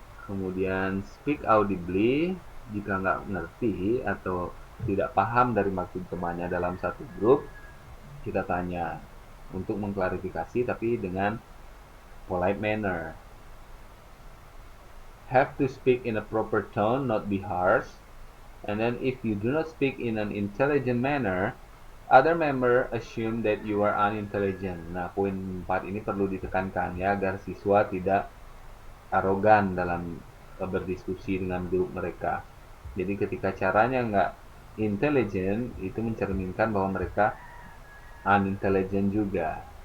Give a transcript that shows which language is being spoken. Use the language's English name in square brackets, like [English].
[Indonesian] Kemudian [English] speak audibly, [Indonesian] jika nggak ngerti atau tidak paham dari maksud temannya dalam satu grup, kita tanya untuk mengklarifikasi tapi dengan [English] polite manner. Have to speak in a proper tone, not be harsh. And then if you do not speak in an intelligent manner, other member assume that you are unintelligent. [Indonesian] Nah, poin 4 ini perlu ditekankan ya, agar siswa tidak arogan dalam berdiskusi dengan grup mereka. Jadi ketika caranya nggak intelligent, itu mencerminkan bahwa mereka unintelligent juga.